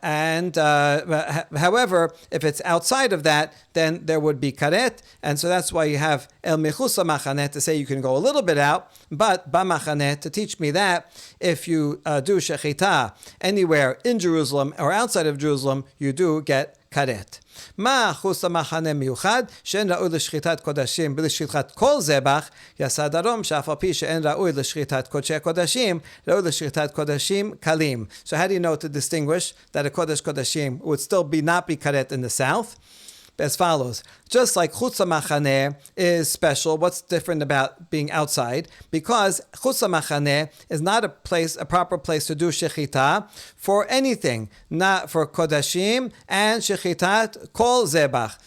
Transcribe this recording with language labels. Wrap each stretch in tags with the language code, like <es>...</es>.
<en>However, if it's outside of that, then there would be karet, and so that's why you have el mechutz lamachaneh to say you can go a little bit out, but b'machaneh to teach me that if you do shechita anywhere in Jerusalem or outside of Jerusalem, you do get karet.</en> <he>מה חוץ למחנה מיוחד שאין ראוי לשחיטת קודשים ולשחיטת כל זבח יעשה דרום שאף על פי שאין ראוי לשחיטת קודשי קודשים ראוי לשחיטת קודשים קלים.</he> <en>So how do you know to distinguish that a kodesh kodashim would still not be karet in the south? As follows. Just like chutz machaneh is special, what's different about being outside? Because chutz machaneh is not a proper place to do shechita for anything, not for kodashim and shechitat kol zebach.</en>